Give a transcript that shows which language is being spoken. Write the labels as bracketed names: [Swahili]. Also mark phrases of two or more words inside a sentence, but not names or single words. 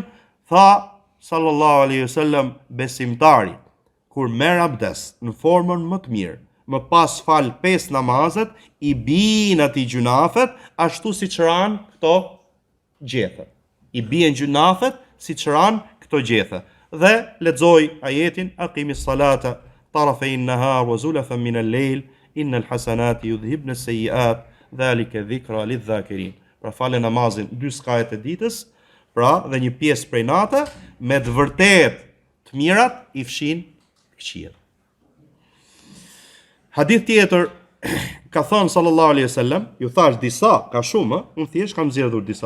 [Albanian] Tha [Arabic] صلى الله عليه وسلم, [Albanian] besimtari kur merr abdes në formën më të mirë, më pas fal 5 namazet, i bin atij gjunafet, ashtu siç ran këto gjethe. I bien gjunafet siç ran këto gjethe. Dhe lexoj ajetin [Arabic] أقم الصلاة طرفي النهار وزلفا من الليل إن الحسنات يذهبن السيئات ذلك ذكرى للذاكرين. [Albanian] Pra falë namazin 2 skajet e ditës, pra dhe një pjesë prej natë, me të vërtet të mirat i fshin këqijat. Hadith tjetër ka thënë [Arabic] صلى الله عليه وسلم, [Albanian] ju thash disa, ka shumë, unë thjesht kam zgjedhur disa.